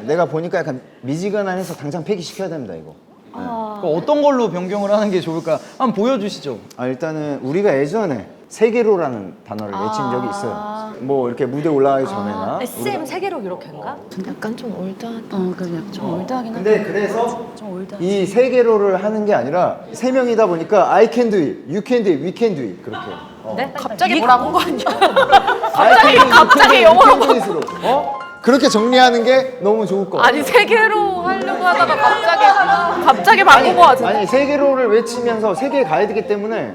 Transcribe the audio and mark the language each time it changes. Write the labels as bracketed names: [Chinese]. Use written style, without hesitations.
[Korean] 내가 보니까 약간 미지근한해서 당장 폐기시켜야 됩니다 이거. 어떤 걸로 변경을 하는 게 좋을까? 한번 보여주시죠. 일단은 우리가 예전에 세계로라는 단어를 외친 적이 있어요. 뭐 이렇게 무대 올라가기 전에나. SM 세계로 이렇게인가? 약간 좀 올드하다. 그냥 좀 올드하긴 한데. 근데 그래서 이 세계로를 하는 게 아니라 3명이다 보니까 [English] I can do it, [Korean] you can do it, we can do it 그렇게. 네? 갑자기 뭐라고 한 거 아니야? 갑자기 영어로. 그렇게 정리하는 게 너무 좋을 것 같아요. 아니 세계로 하려고 하다가 갑자기 바꾼 거 같은데. 아니 세계로를 외치면서 세계에 가야 되기 때문에